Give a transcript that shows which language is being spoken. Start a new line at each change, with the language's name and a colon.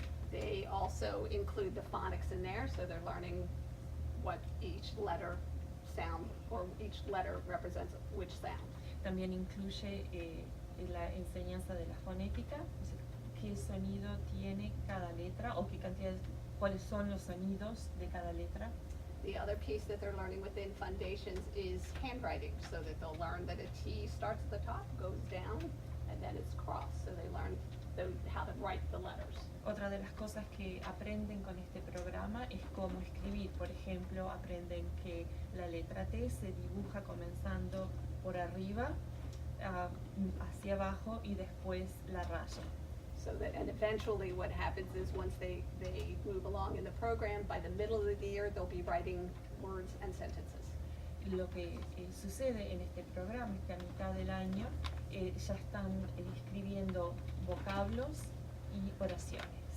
English: They also include the phonics in there, so they're learning what each letter sound, or each letter represents which sound.
Spanish: También incluye la enseñanza de la fonética, o sea, qué sonido tiene cada letra o cuáles son los sonidos de cada letra.
English: The other piece that they're learning within Fundations is handwriting, so that they'll learn that a T starts at the top, goes down, and then it's crossed. So they learn how to write the letters.
Spanish: Otra de las cosas que aprenden con este programa es cómo escribir. Por ejemplo, aprenden que la letra T se dibuja comenzando por arriba, hacia abajo y después la raya.
English: So that, and eventually what happens is once they move along in the program, by the middle of the year, they'll be writing words and sentences.
Spanish: Lo que sucede en este programa es que a mitad del año ya están escribiendo vocablos y oraciones.